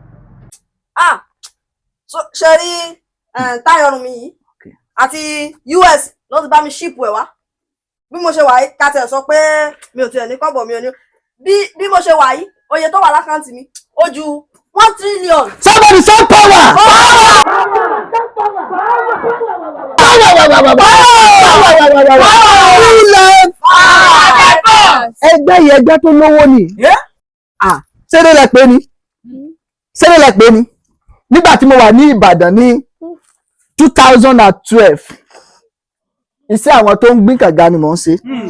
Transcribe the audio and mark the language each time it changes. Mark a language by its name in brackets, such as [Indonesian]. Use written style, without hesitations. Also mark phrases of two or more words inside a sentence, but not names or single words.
[Yoruba] Ṣe rí táyọ̀rùn mi yìí àti US ló ti bá mi ṣíìpù ẹ̀ wá. Bí mo ṣe wà yìí ká tẹ̀ sọ pé mi ò tiẹ̀ ní kọ́bọ̀ mi ò ní. Bí mo ṣe wà yìí oye tó wà lákàntì mi ó ju 1 trillion. [English] Somebody shout power! [Yoruba] Ẹgbẹ́ yìí ẹgbẹ́ tó lówó ni. Ṣeré lẹ pé ni. Nígbà tí mo wà ní Ìbàdàn ní 2012, iṣẹ́ àwọn tó ń gbìn kànga ni mò ń ṣe.